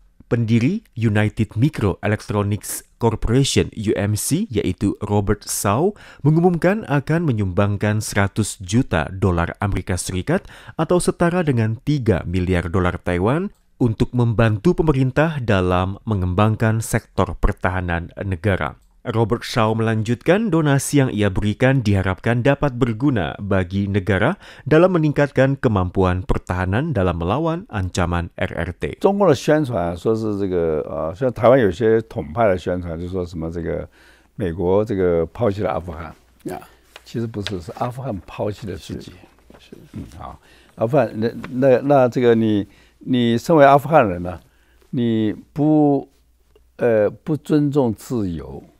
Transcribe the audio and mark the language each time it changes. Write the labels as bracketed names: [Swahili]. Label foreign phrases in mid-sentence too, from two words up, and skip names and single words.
[Indonesian] Pendiri United Microelectronics Corporation (UMC) yaitu Robert Shaw mengumumkan akan menyumbangkan 100 juta dolar Amerika Serikat atau setara dengan 3 miliar dolar Taiwan untuk membantu pemerintah dalam mengembangkan sektor pertahanan negara. Robert Shaw melanjutkan donasi yang ia berikan diharapkan dapat berguna bagi negara dalam meningkatkan kemampuan pertahanan dalam melawan ancaman RRT. [Chinese] 中国的宣传说是这个像台湾有些统派的宣传就说什么这个美国这个抛弃了阿富汗，其实不是，是阿富汗抛弃了自己。好，阿富汗那这个你身为阿富汗人呢，你不尊重自由。